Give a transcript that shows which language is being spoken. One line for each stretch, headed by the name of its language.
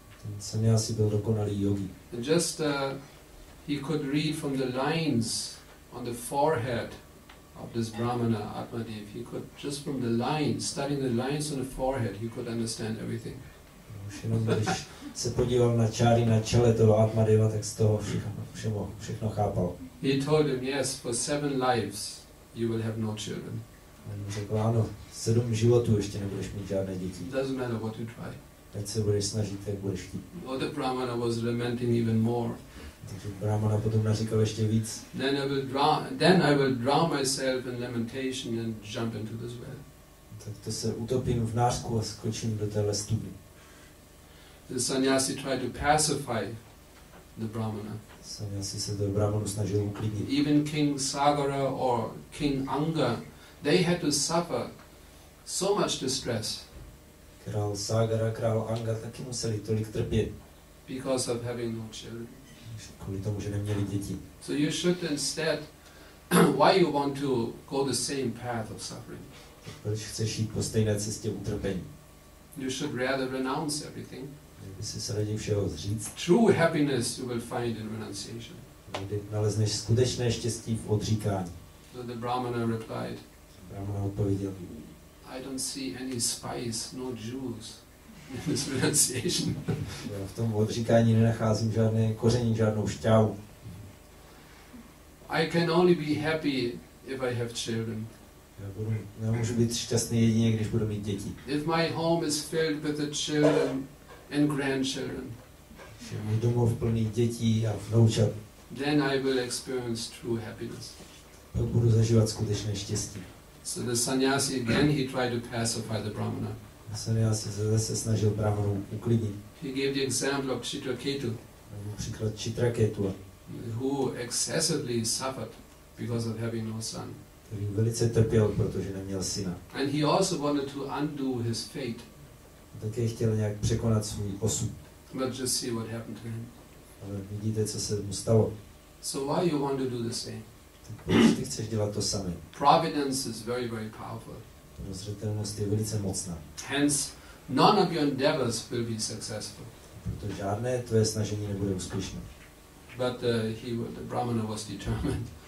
Czech: Ten sannyasi byl dokonalý yogi.
English: And just he could read from the lines on the forehead of this Brahmana, Atmadev. He could, just from the lines, studying the lines on the forehead, he could understand everything.
Czech: Už jenom když se podíval na čáry na čele toho Atmadeva, tak z toho všechno chápal.
English: He told him, yes, for 7 lives you will have no children.
Czech: On řekl, ano, 7 životů ještě nebudeš mít žádné děti.
English: Doesn't matter what you try.
Czech: Ať se budeš snažit, jak budeš chtít.
English: Oh, the Brahmana was lamenting even more.
Czech: Takže Brahmana potom naříkal ještě víc.
English: Then I will drown myself in lamentation and jump into this well.
Czech: Tak to se utopím v nářku a skočím do téhle studny.
English: The sannyasi tried to pacify the Brahmana.
Czech: Sannyasi se do Brahmanu snažil uklidnit.
English: Even King Sagara or King Anga, they had to suffer so much distress
Czech: Král Sagara, král Anga taky museli tolik trpět.
English: because of having no children.
Czech: Kvůli tomu, že neměli děti.
English: So you should instead, why you want to go the same path of suffering?
Czech: Proč chceš jít po stejné cestě utrpení?
English: You should rather renounce everything.
Czech: Kdyby si se raději všeho zříct.
English: True happiness you will find in renunciation.
Czech: Kdy nalezneš skutečné štěstí v odříkání.
English: So the Brahmana replied,
Czech: Brahmana odpověděl,
English: I don't see any spice, no juice in this renunciation.
Czech: já v tom odříkání nenacházím žádné koření, žádnou šťávu.
English: I can only be happy if I have children.
Czech: Já můžu být šťastný jedině, když budu mít děti.
English: If my home is filled with the children and grandchildren,
Czech: Když můj domov plný dětí a vnoučat,
English: then I will experience true happiness.
Czech: pak budu zažívat skutečné štěstí.
English: So the sannyasi again, he tried to pacify the Brahmana.
Czech: Sannyasi se zase snažil Brahmanu uklidnit.
English: He gave the example of Chitraketu,
Czech: Například Chitraketu,
English: who excessively suffered because of having no son.
Czech: který velice trpěl, protože neměl syna.
English: And he also wanted to undo his fate,
Czech: A také chtěl nějak překonat svůj osud.
English: but just see what happened to him.
Czech: Ale vidíte, co se mu stalo.
English: So why you want to do the same?
Czech: Tak proč ty chceš dělat to samé?
English: Providence is very, very powerful.
Czech: Rozřetelnost je velice mocná.
English: Hence, none of your endeavors will be successful.
Czech: Proto žádné tvoje snažení nebude úspěšné.
English: But the Brahmana was determined.